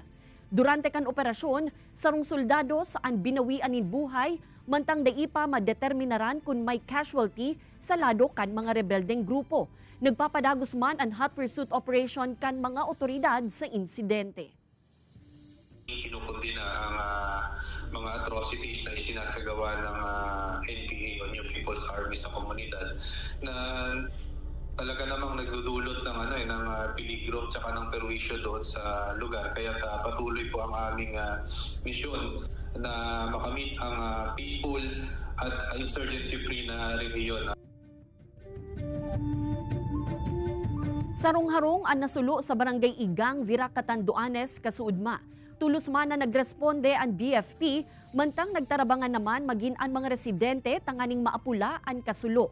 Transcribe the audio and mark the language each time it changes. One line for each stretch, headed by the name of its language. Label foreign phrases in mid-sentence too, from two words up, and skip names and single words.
Bikol: Durante kan operasyon, sarong soldados ang binawian nin buhay, mantang daipa madeterminaran kung may casualty sa lado kan mga rebeldeng grupo. Nagpapadagos man ang
English: hot pursuit operation
Bikol: kan mga otoridad sa insidente.
Filipino: Kinukundina ang mga atrocities na isinasagawa ng NPA o New People's Army sa komunidad na talaga namang nagdudulot ng peligro at ng perwisyo doon sa lugar. Kaya patuloy po ang aming misyon na makamit ang peaceful at insurgency-free na rehiyon.
Bikol: Sarong-harong ang nasulo sa Barangay Igang, Virac, Catanduanes, Kasuudma. Tulos man na nagresponde ang BFP, mantang nagtarabangan naman maging ang mga residente tanganing maapula ang kasulo.